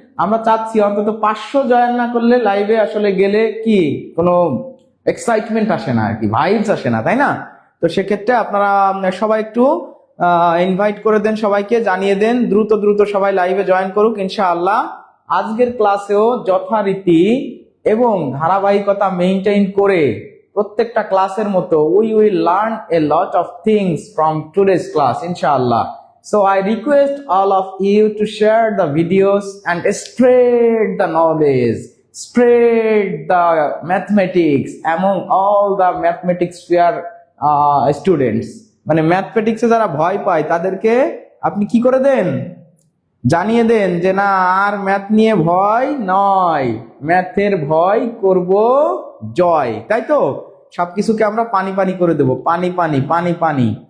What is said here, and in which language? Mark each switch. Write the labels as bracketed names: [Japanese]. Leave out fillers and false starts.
[Bangla] আমরা চাচ্ছি অন্তত 500 জয়েন না করলে লাইভে আসলে গেলে কি কোনো এক্সাইটমেন্ট আসে না আর কি, ভাইবস আসে না, তাই না? তো সেক্ষেত্রে আপনারা সবাই একটু ইনভাইট করে দেন, সবাইকে জানিয়ে দেন দ্রুত দ্রুত সবাই লাইভে জয়েন করুক ইনশাআল্লাহ। আজকের ক্লাসেও যথারীতি এবং ধারাবাহিকতা মেইনটেইন করে প্রত্যেকটা ক্লাসের মতো [English] we will learn a lot of things from today's class inshallah. So I request all of you to share the videos and spread the knowledge, spread the mathematics among all the mathematics sphere students. [Bangla] মানে ম্যাথমেটিক্সে যারা ভয় পায় তাদেরকে আপনি কি করে দেন, জানিয়ে দেন যে না আর ম্যাথ নিয়ে ভয় নয়, ম্যাথের ভয় করব জয়, তাই তো? সবকিছুকে আমরা পানি পানি করে দেব, পানি পানি পানি পানি।